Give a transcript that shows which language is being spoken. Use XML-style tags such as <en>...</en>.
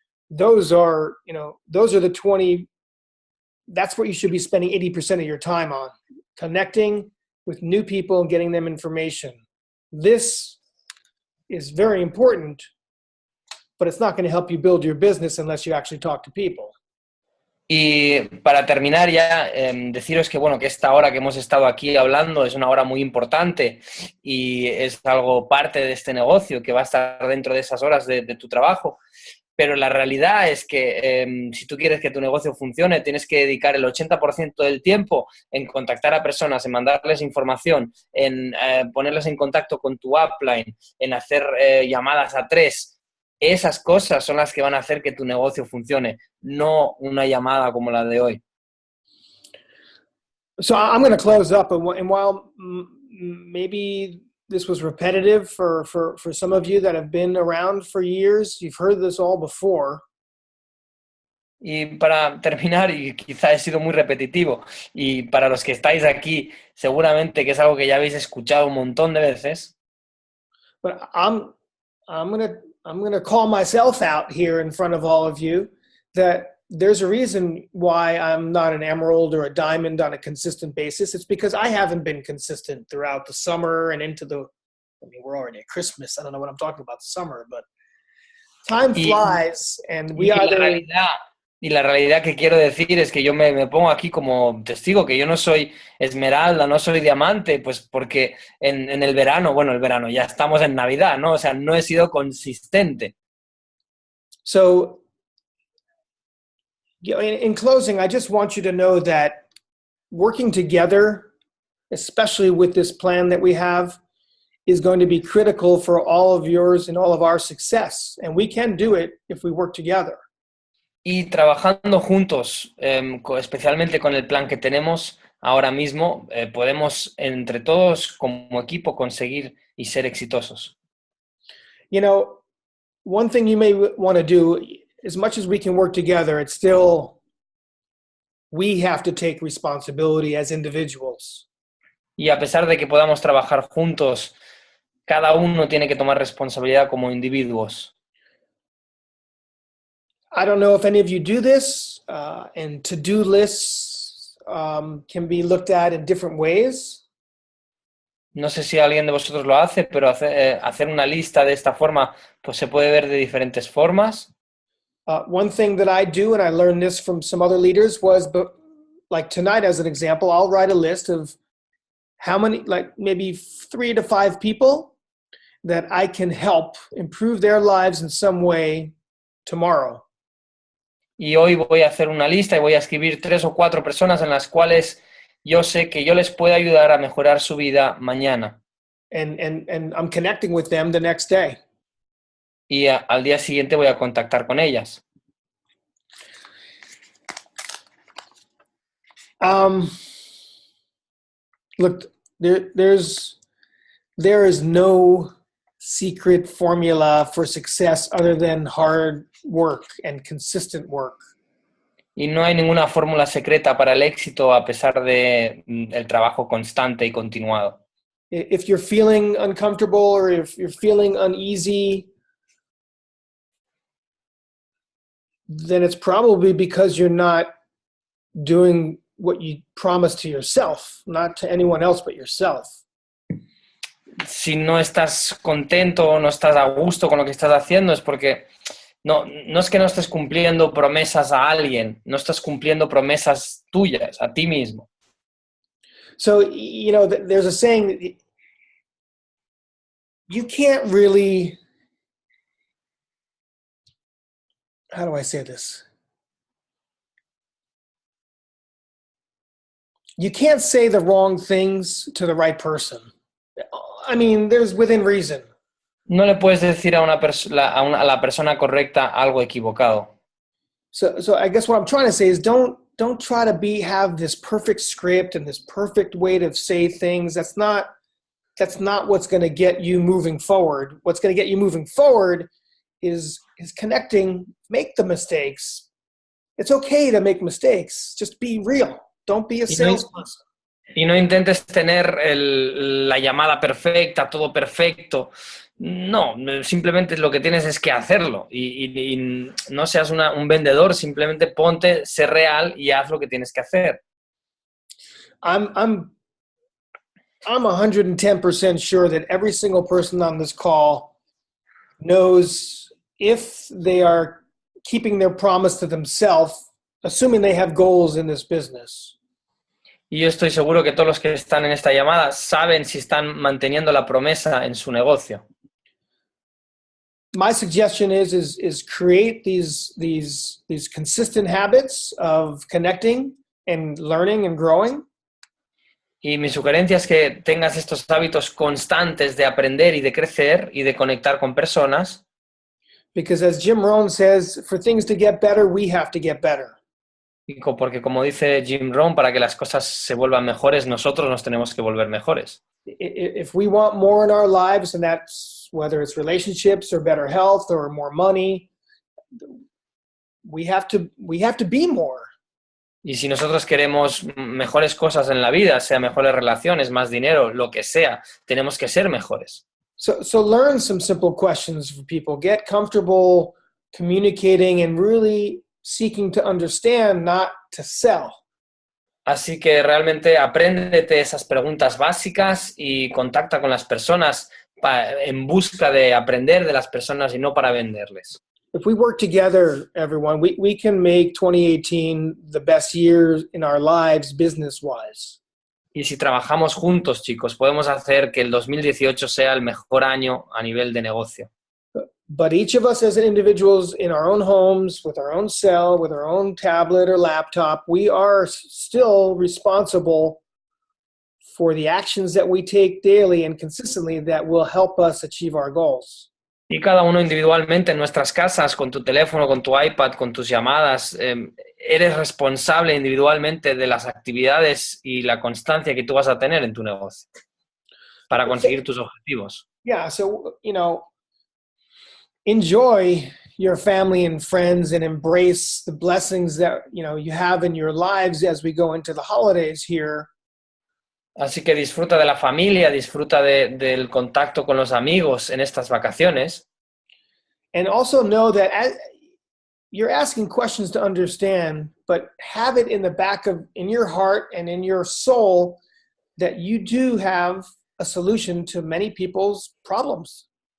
<en>Those are the 20, that's what you should be spending 80% of your time on, connecting with new people and getting them information. This is very important, but it's not going to help you build your business unless you actually talk to people.</en> <es>Y para terminar ya, deciros que, bueno, que esta hora que hemos estado aquí hablando es una hora muy importante y es algo parte de este negocio que va a estar dentro de esas horas de tu trabajo. Pero la realidad es que si tú quieres que tu negocio funcione, tienes que dedicar el 80% del tiempo en contactar a personas, en mandarles información, en ponerles en contacto con tu upline, en hacer llamadas a 3. Esas cosas son las que van a hacer que tu negocio funcione, no una llamada como la de hoy.</es> <en>So I'm going to close up, and while maybe this was repetitive for some of you that have been around for years, you've heard this all before.</en> <es>Y para terminar, y quizá he sido muy repetitivo, y para los que estáis aquí, seguramente que es algo que ya habéis escuchado un montón de veces.</es> <en>But I'm going to call myself out here in front of all of you that there's a reason why I'm not an emerald or a diamond on a consistent basis. It's because I haven't been consistent throughout the summer and we're already at Christmas. I don't know what I'm talking about the summer, but time flies and</en> <es>la realidad que quiero decir es que yo me pongo aquí como testigo, que yo no soy esmeralda, no soy diamante, pues porque en el verano, ya estamos en Navidad, ¿no? O sea, no he sido consistente.</es> <en>So, in closing, I just want you to know that working together, especially with this plan that we have, is going to be critical for all of yours and all of our success. And we can do it if we work together.</en> <es>Y trabajando juntos, especialmente con el plan que tenemos ahora mismo, podemos entre todos como equipo conseguir y ser exitosos.</es> <en>One thing you may want to do, as much as we can work together, it's still, we have to take responsibility as individuals.</en> <es>Y a pesar de que podamos trabajar juntos, cada uno tiene que tomar responsabilidad como individuos.</es> <en>I don't know if any of you do this, and to-do lists can be looked at in different ways.</en> <es>No sé si alguien de vosotros lo hace, pero hacer una lista de esta forma pues se puede ver de diferentes formas.</es> <en>One thing that I do, and I learned this from some other leaders, was, like tonight as an example, I'll write a list of how many, like maybe 3 to 5 people that I can help improve their lives in some way tomorrow.</en> <es>Y hoy voy a hacer una lista y voy a escribir 3 o 4 personas en las cuales yo sé que yo les puedo ayudar a mejorar su vida mañana.</es> <en>And I'm connecting with them the next day.</en> <es>Y al día siguiente voy a contactar con ellas.</es> <en>Look, there is no secret formula for success other than hard work and consistent work.</en> <es>Y no hay ninguna fórmula secreta para el éxito a pesar de el trabajo constante y continuado.</es> <en>If you're feeling uncomfortable or if you're feeling uneasy, then it's probably because you're not doing what you promised to yourself, not to anyone else but yourself.</en> <es>Si no estás contento o no estás a gusto con lo que estás haciendo es porque no es que no estés cumpliendo promesas a alguien, no estás cumpliendo promesas tuyas, a ti mismo.</es> <en>So, you know, there's a saying that you can't really, how do I say this? You can't say the wrong things to the right person. I mean, there's within reason.</en> <es>No le puedes decir a la persona correcta algo equivocado.</es> <en>So I guess what I'm trying to say is don't try to have this perfect script and this perfect way to say things. That's not what's going to get you moving forward. What's going to get you moving forward is connecting, make the mistakes. It's okay to make mistakes. Just be real. Don't be a salesperson.</en> <es>Y no intentes tener la llamada perfecta, todo perfecto. No, simplemente lo que tienes es que hacerlo. Y no seas un vendedor, simplemente ponte, sé real y haz lo que tienes que hacer.</es> <en>I'm 110% sure that every single person on this call knows if they are keeping their promise to themselves, assuming they have goals in this business.</en> <es>Y yo estoy seguro que todos los que están en esta llamada saben si están manteniendo la promesa en su negocio.</es> <en>My suggestion is create these consistent habits of connecting and learning and growing.</en> <es>Y mi sugerencia es que tengas estos hábitos constantes de aprender y de crecer y de conectar con personas.</es> <en>Because as Jim Rohn says, for things to get better, we have to get better.</en> <es>Porque como dice Jim Rohn, para que las cosas se vuelvan mejores, nosotros nos tenemos que volver mejores.</es> <en>If we want more in our lives, and that's whether it's relationships or better health or more money, we have to be more.</en> <es>Y si nosotros queremos mejores cosas en la vida, sea mejores relaciones, más dinero, lo que sea, tenemos que ser mejores.</es> <en>So learn some simple questions for people. Get comfortable communicating and really seeking to understand, not to sell.</en> <es>Así que realmente apréndete esas preguntas básicas y contacta con las personas en busca de aprender de las personas y no para venderles.</es> <en>If we work together, everyone, we can make 2018 the best year in our lives business-wise.</en> <es>Y si trabajamos juntos, chicos, podemos hacer que el 2018 sea el mejor año a nivel de negocio.</es> <en>But each of us as individuals in our own homes, with our own cell, with our own tablet or laptop, we are still responsible for the actions that we take daily and consistently that will help us achieve our goals.</en> <es>Y cada uno individualmente en nuestras casas, con tu teléfono, con tu iPad, con tus llamadas, eres responsable individualmente de las actividades y la constancia que tú vas a tener en tu negocio para conseguir tus objetivos.</es> <en>Yeah, so, you know, enjoy your family and friends and embrace the blessings that, you know, you have in your lives as we go into the holidays here.</en> <es>Así que disfruta de la familia, disfruta del contacto con los amigos en estas vacaciones.</es> <en>And also know that you're asking questions to understand, but have it in your heart and in your soul that you do have a solution to many people's problems.</en>